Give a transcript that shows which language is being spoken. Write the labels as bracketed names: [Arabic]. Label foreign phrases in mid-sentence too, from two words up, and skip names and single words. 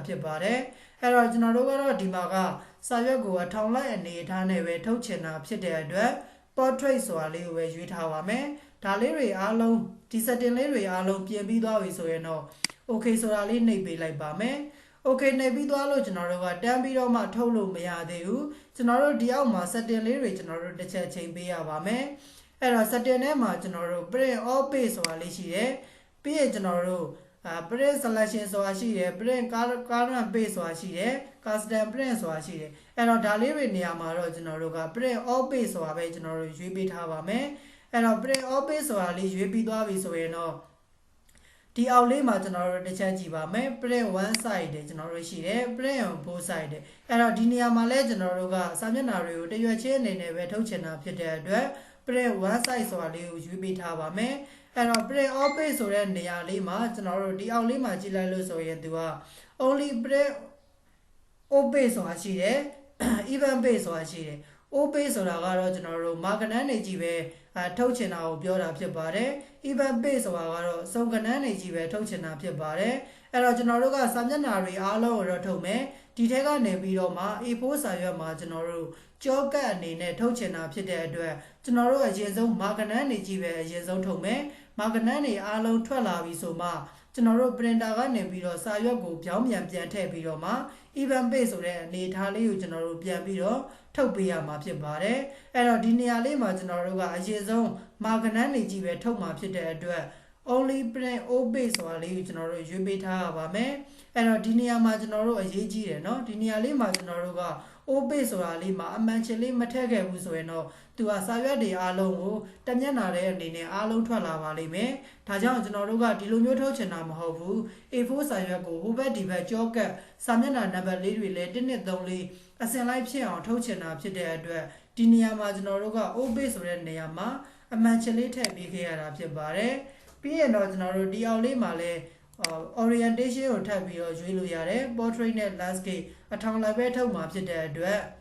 [Burmese] ဖြစ်ပါတယ်အဲ့တော့ကျွန်တော်တို့ကတော့ဒီမှာကစာရွက်ကိုအထောင်လိုက်အနေအထားနဲ့ပဲထုတ်ချင်တာဖြစ်တဲ့အတွက် portrait ဆိုတာလေးကိုပဲရွေးထားပါမယ်ဒါလေးတွေအားလုံးဒီ setting လေးတွေအားလုံးပြင်ပြီးသွားပြီဆိုရင်တော့ okay ဆိုတာလေးနှိပ်ပေးလိုက် ပါမယ် okay နှိပ်ပြီးသွားလို့ကျွန်တော်တို့ကတန်းပြီးတော့မှထုတ်လို့မရသေးဘူးကျွန်တော်တို့ဒီအောက်မှာ setting လေးတွေကျွန်တော်တို့တစ်ချက်ချိန်ပေးရပါမယ်အဲ့တော့ setting ထဲမှာကျွန်တော်တို့ [English] print all page [Burmese] ဆိုတာလေးရှိတယ်ပြီးရင်ကျွန်တော်တို့ [English] print selection [Burmese] ဆိုတာရှိတယ် [English] print current page [Burmese] ဆိုတာရှိတယ် [English] custom print [Burmese] ဆိုတာရှိတယ်အဲ့တော့ဒါလေးတွေနေရာမှာတော့ကျွန်တော်တို့က [English] print all page [Burmese] ဆိုတာပဲကျွန်တော်တို့ ရွေးပေးထားပါမယ်အဲ့တော့ [English] print all page [Burmese] ဆိုတာလေးရွေးပြီးသွားပြီဆိုရင်တော့ဒီအောက်လေးမှာကျွန်တော်တို့တစ်ချက်ကြည့်ပါမယ် [English] print one side [Burmese] တဲ့ကျွန်တော်တို့ရှိတယ် [English] print on both side [Burmese] တဲ့အဲ့တော့ဒီနေရာမှာလဲကျွန်တော်တို့ကစာမျက်နှာတွေကိုတရွက်ချင်းအနေနဲ့ပဲထုတ်ချင်တာဖြစ်တဲ့အတွက် [English] print one side [Burmese] ဆိုတာလေးကိုရွေးပေးထားပါမယ်အဲ့တော့ [English] print all page [Burmese] ဆိုတဲ့နေရာလေးမှာကျွန်တော်တို့ဒီအောက်လေးမှာကြည့်လိုက်လို့ဆိုရင်သူက [English] only print all page [Burmese] ဆိုတာရှိတယ် [English] even page [Burmese] ဆိုတာရှိတယ် [English] all page [Burmese] ဆိုတာကတော့ကျွန်တော်တို့ mark ကဏ္ဍနေကြီးပဲထုတ်ချင်တာကိုပြောတာဖြစ်ပါတယ် [English] even page [Burmese] ဆိုတာကတော့စုံကဏ္ဍနေကြီးပဲထုတ်ချင်တာဖြစ်ပါတယ်အဲ့တော့ကျွန်တော်တို့ကစာမျက်နှာတွေအားလုံးကိုတော့ထုတ်မယ်ဒီထက်ကနေပြီးတော့မှ A4 စာရွက်မှာကျွန်တော်တို့ကြောကတ်အနေနဲ့ထုတ်ချင်တာဖြစ်တဲ့အတွက်ကျွန် တော်တို့အရင်ဆုံး mark ကဏ္ဍနေကြီးပဲအရင်ဆုံးထုတ်မယ် mark ကဏ္ဍနေအားလုံးထွက်လာပြီဆိုမှကျွန်တော်တို့ printer ကနေပြီးတော့စာရွက်ကိုပြောင်းပြန်ထည့်ပြီးတော့မှ [English] even page [Burmese] ဆိုတဲ့အနေထားလေးကိုကျွန်တော်တို့ပြန်ပြီးတော့ထုတ်ပေးရမှာဖြစ်ပါတယ် အဲ့တော့ဒီနေရာလေးမှာကျွန်တော်တို့ကအရင်ဆုံး mark ကဏ္ဍနေကြီးပဲထုတ်မှာဖြစ်တဲ့အတွက် [English] only print all page [Burmese] ဆိုတာလေးကိုကျွန်တော်တို့ရွေးပေးထားရပါမယ်အဲ့တော့ဒီနေရာမှာကျွန်တော်တို့အရေးကြီး တယ်เนาะဒီနေရာလေးမှာကျွန်တော်တို့က [English] all page [Burmese] ဆိုတာလေးမှာအမှန်ချင်းလေးမထည့်ခဲ့ဘူးဆိုရင်တော့သူကစာရွက်တွေအားလုံးကိုတမျက်နှာတဲ့ အနေနဲ့အားလုံးထွက်လာပါလိမ့်မယ်ဒါကြောင့်ကျွန်တော်တို့ကဒီလိုမျိုးထုတ်ချင်တာမဟုတ်ဘူး A4 စာရွက်ကိုဟိုဘက်ဒီဘက်ကြောကတ်စာမျက်နှာနံပါတ်လေးတွေလည်း1 2 3 4အစင်လိုက်ဖြစ်အောင်ထုတ်ချင်တာဖြစ်တဲ့အတွက်ဒီနေရာမှာကျွန်တော်တို့က [English] all page [Burmese] ဆိုတဲ့နေရာမှာအမှန်ချင်းလေးထည့်ပေးခဲ့ရတာဖြစ်ပါတယ်ပြီးရင်တော့ကျွန်တော်တို့ဒီအောက်လေးမှာလည်း orientation ကိုထပ်ပြီးတော့ရွေးလို့ရတယ် portrait နဲ့ landscape အထောင်လိုက်ပဲထုတ်မှာဖြစ်တဲ့အတွက်